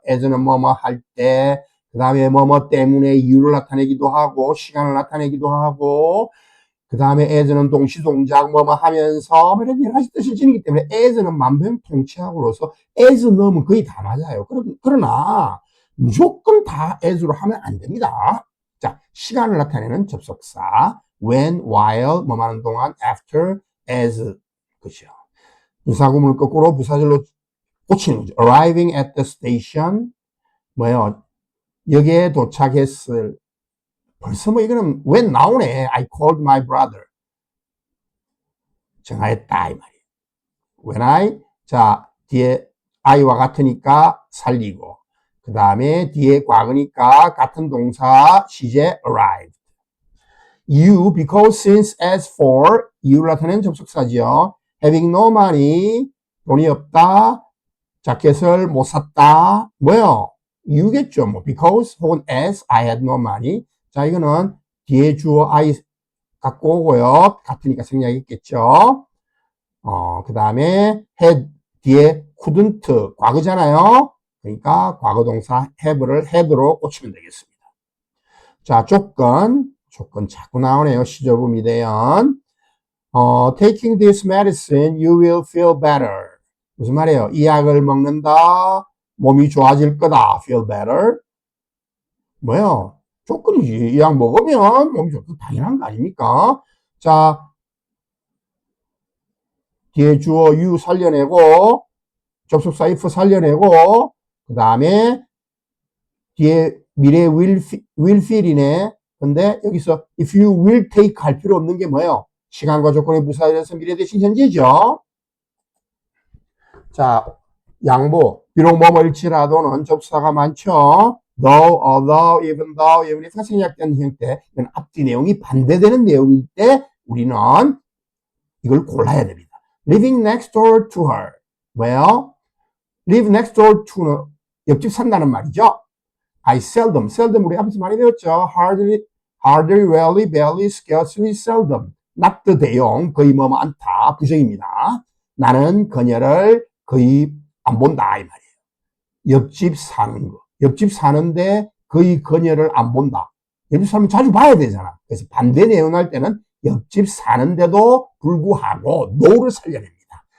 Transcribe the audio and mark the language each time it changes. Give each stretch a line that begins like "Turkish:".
Korean: as는 뭐뭐 할 때, 그 다음에 뭐뭐 때문에 이유를 나타내기도 하고, 시간을 나타내기도 하고, 그 다음에 as는 동시동작 뭐뭐 하면서 이런 여러 가지 뜻을 지니기 때문에 as는 만병통치약으로서 as 넣으면 거의 다 맞아요. 그러나 무조건 다 as로 하면 안 됩니다. 자, 시간을 나타내는 접속사 when, while, 뭐뭐 하는 동안, after, as, 그죠. 분사구문을 거꾸로 부사절로 고치는 거죠.
English: arriving at the station, 뭐예요?
Korean: 여기에 도착했을, 벌써 뭐 이거는 when 나오네.
English: I called my brother.
Korean: 전화했다 이 말이에요. when 자, 뒤에 I와 같으니까 살리고, 그 다음에 뒤에 과거니까 같은 동사 시제 arrived. You, because, since, as, for, 이유를 나타내는 접속사죠.
English: having no money,
Korean: 돈이 없다. 자켓을 못 샀다. 뭐요? 이유겠죠.
English: 뭐 because 혹은 as, I had no money.
Korean: 자, 이거는 뒤에 주어 I 갖고 오고요. 같으니까 생략했겠죠. 그 다음에 had 뒤에 couldn't 과거잖아요. 그러니까 과거 동사 have를 had로 꽂히면 되겠습니다. 자, 조건 자꾸 나오네요. 시조부 미대연.
English: taking this medicine, you will feel better.
Korean: 무슨 말이에요? 이 약을 먹는다. 몸이 좋아질 거다.
English: feel better.
Korean: 뭐야? 조건이지. 이 약 먹으면 몸이 좋고 당연한 거 아닙니까? 자, 뒤에 주어 you 살려내고, 접속사 if 살려내고, 그 다음에 뒤에 미래 will feel이네. 근데 여기서 if you will take 할 필요 없는 게 뭐예요? 시간과 조건의 부사에서 미래 대신 현재죠. 자, 양보. 비록 뭐뭐일지라도는 접사가 많죠. though, although, even though, even if 생략된 형태, 이건 앞뒤 내용이 반대되는 내용일 때 우리는 이걸 골라야 됩니다.
English: living next door to her. 뭐예요?
Korean: live next door to는 옆집 산다는 말이죠.
English: I seldom
Korean: 우리 앞에서 많이 배웠죠.
English: hardly, rarely, barely, scarcely, seldom.
Korean: not the 대용, 거의 뭐 많다, 부정입니다. 나는 그녀를 거의 안 본다 이 말이에요. 옆집 사는 거. 옆집 사는데 거의 그녀를 안 본다. 옆집 사람은 자주 봐야 되잖아. 그래서 반대 내용 할 때는 옆집 사는데도 불구하고 no를 살려냅니다.